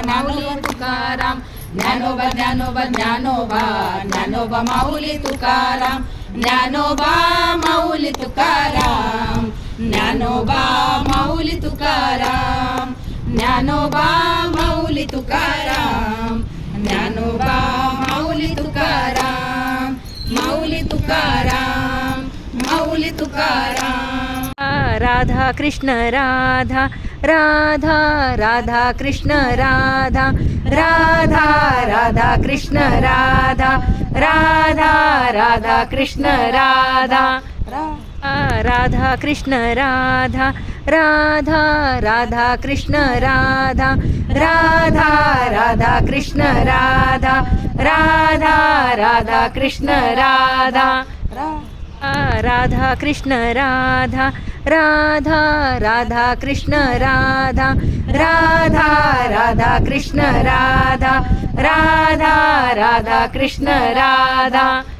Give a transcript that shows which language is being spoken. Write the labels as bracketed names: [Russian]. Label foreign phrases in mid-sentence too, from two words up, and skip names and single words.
[Marathi] माऊली तुकाराम, ज्ञानोबा ज्ञानोबा ज्ञानोबा ज्ञानोबा माऊली तुकाराम, ज्ञानोबा माऊली तुकाराम, ज्ञानोबा माऊली तुकाराम, ज्ञानोबा माऊली तुकाराम, ज्ञानोबा माऊली तुकाराम, माऊली तुकाराम, माऊली तुकाराम. राधा कृष्ण राधा राधा राधा कृष्ण राधा राधा राधा कृष्ण राधा राधा राधा कृष्ण राधा राधा कृष्ण राधा राधा राधा कृष्ण राधा राधा राधा कृष्ण राधा राधा राधा कृष्ण राधा राधा कृष्ण राधा राधा राधा कृष्ण राधा राधा राधा कृष्ण राधा राधा राधा कृष्ण राधा